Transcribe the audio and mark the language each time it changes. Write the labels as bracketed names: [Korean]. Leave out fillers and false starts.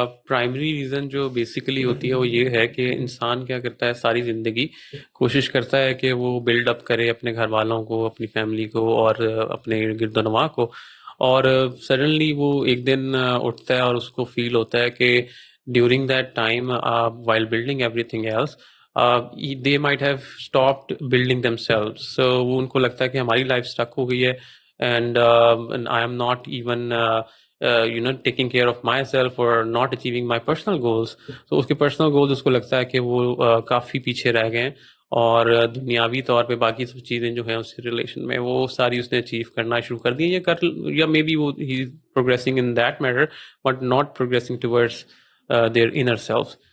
[Urdu] Primary reason جو basically ہوتی ہے وہ یہ ہے کہ انسان کیا کرتا ہے، ساری زندگی کوشش کرتا ہے کہ وہ بلڈ اپ کرے اپنے گھر والوں کو، اپنی فیملی کو، اور اپنے گرد و نواح کو، اور سڈنلی وہ ایک دن اٹھتا ہے اور اس کو فیل ہوتا ہے کہ [English] During that time while building everything else they might have stopped building themselves. So [Urdu] وہ ان کو لگتا ہے کہ ہماری لائف اسٹک ہو گئی ہے، [English] and I am not even taking care of myself or not achieving my personal goals. [Urdu] So اس کے personal goals اس کو لگتا ہے کہ وہ کافی پیچھے رہ گئے ہیں، اور دنیاوی طور پہ باقی سب چیزیں جو ہیں اس ریلیشن میں وہ ساری اس نے اچیو کرنا شروع کر دی یا [English] Maybe وہ ہی progressing in that matter but not progressing towards their inner self.